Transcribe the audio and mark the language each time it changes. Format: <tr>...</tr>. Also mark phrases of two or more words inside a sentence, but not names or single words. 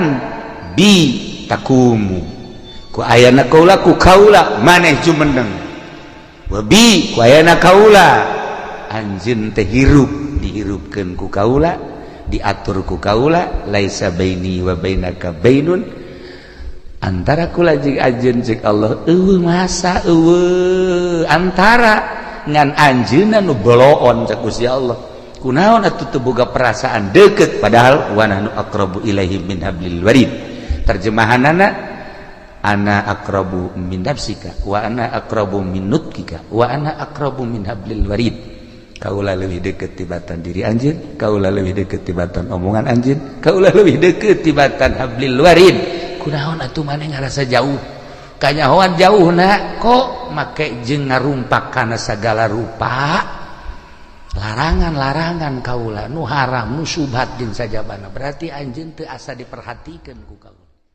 <ar>بي تقوم</ar> <su>ku ayana kaula ku kaula maneh jumeneng wa bi ku ayana kaula anjeun teh hirup dihirupkeun ku kaula diatur ku kaula</su> <ar>ليس بيني وبينك بين</ar> <su>antara kula jeung anjeun cek Allah eueuh masa eueuh antara ngan anjeunna nu boloon cek Gusti Allah kunaon atuh teu boga perasaan deukeut padahal wa</su> <ar>نحن أقرب إليه من حبل الوريد terjemahanana أنا أقرب من نفسك وأنا أقرب من نطقك و أنا أقرب من حبل الوريد</ar> <su>kaula leuwih deukeut tibatan diri anjeun kaula leuwih deukeut tibatan omongan anjeun kaula leuwih deukeut tibatan</su> <ar>حبل الوريد</ar> <su>kunaon atuh maneh ngarasa jauh kanyahoan jauhna kok make jeung ngarumpak kana sagala rupa larangan kaula nu haram nu subhat jeung sajabana berarti anjeun teu asa diperhatikeun ku kaula</su>